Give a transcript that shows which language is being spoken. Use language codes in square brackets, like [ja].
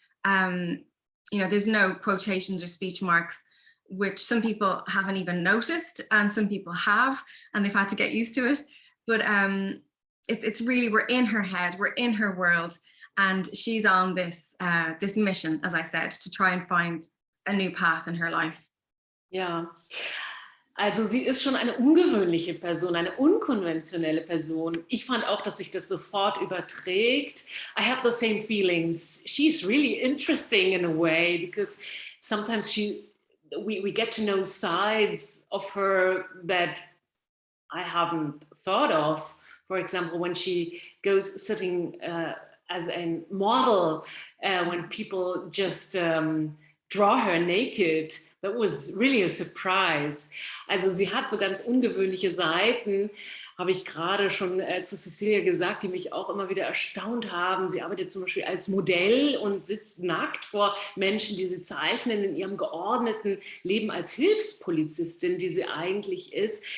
[en] You know, there's no quotations or speech marks, which some people haven't even noticed, and some people have, and they've had to get used to it. But it's really, we're in her head, we're in her world, and she's on this this mission, as I said, to try and find a new path in her life. [de] Ja, also sie ist schon eine ungewöhnliche Person, eine unkonventionelle Person. Ich fand auch, dass sich das sofort überträgt. [en] I have the same feelings. She's really interesting in a way because sometimes we get to know sides of her that I haven't thought of. For example, when she goes sitting as a model, when people just draw her naked, that was really a surprise. [de] Also sie hat so ganz ungewöhnliche Seiten, habe ich gerade schon zu Cecelia gesagt, die mich auch immer wieder erstaunt haben. Sie arbeitet zum Beispiel als Modell und sitzt nackt vor Menschen, die sie zeichnen, in ihrem geordneten Leben als Hilfspolizistin, die sie eigentlich ist.